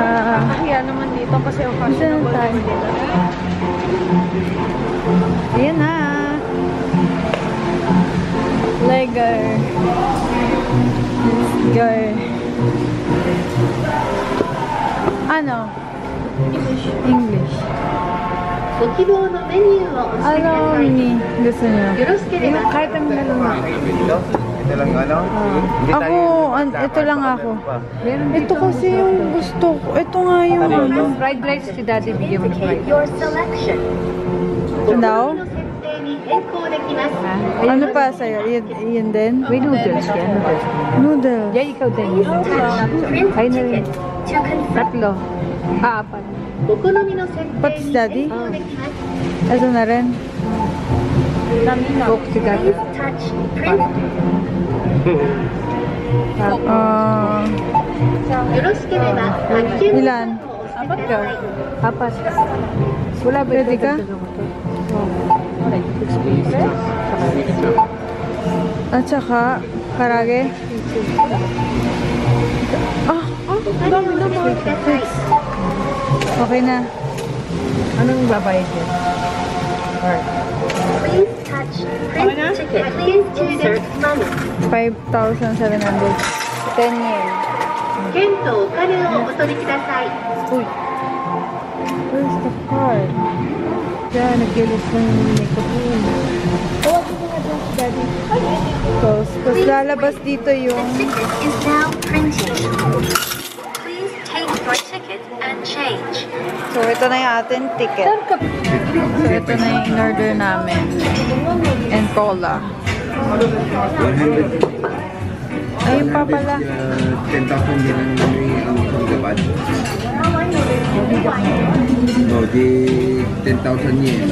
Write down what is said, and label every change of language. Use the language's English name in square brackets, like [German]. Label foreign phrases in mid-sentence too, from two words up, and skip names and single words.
[Filipino] Kaya naman dito kasi Diyan tayo. Ayan na! Legar. Legar. Ano? English. [Japanese] ご希望のメニューを押してくだ [Filipino] Ano [Japanese] さい。 [Filipino] ni gusto niyo? [Japanese] よろしければ [Filipino] Kahit ang meron. Ito lang ano? Hindi Ako, tayo- ito lang ako. Meron Ito kasi yung gusto ko. Ito nga yung ano. [English] fried rice [Filipino] si daddy bigyan mo ng fried [English] Your selection. [Filipino] Ano daw? [Japanese] の設定に変更できます。 [Filipino] Ano pa sa'yo? Yun din? May noodles yan. Noodles. Yan, ikaw din. Print Ay, na rin. [English] ticket to confirm. [Filipino] Tatlo. Apat. [Japanese] お好みの設定 [Filipino] Pati [Japanese] に [Filipino] daddy? [Japanese] 変更できます。 [Filipino] Ito na rin. Coke si daddy. [English] Please touch print. [Japanese] よろしければ発見ボタンを押してください。 [Filipino] Apat. Wala ba Pwede ka? At saka, karage. Dami naman. Okay na. Anong babayad yan? Alright. [English] Please touch print ticket. Please insert money. 5,700. 10 yen. [Japanese] 券とお金をお取りください。 [English] Where's the card? [Filipino] Diyan, nag-gilis ng makeup room. Tapos lalabas dito [English] The [Filipino] yung [English] ticket is now printing. Please take your ticket and change. [Filipino] so ito na yung ating ticket. So ito na yung in-order namin. [English] And cola. 100. [Filipino] Ayun pa pala. 10,000 din ang pagkabad. No, di 10,000 yen.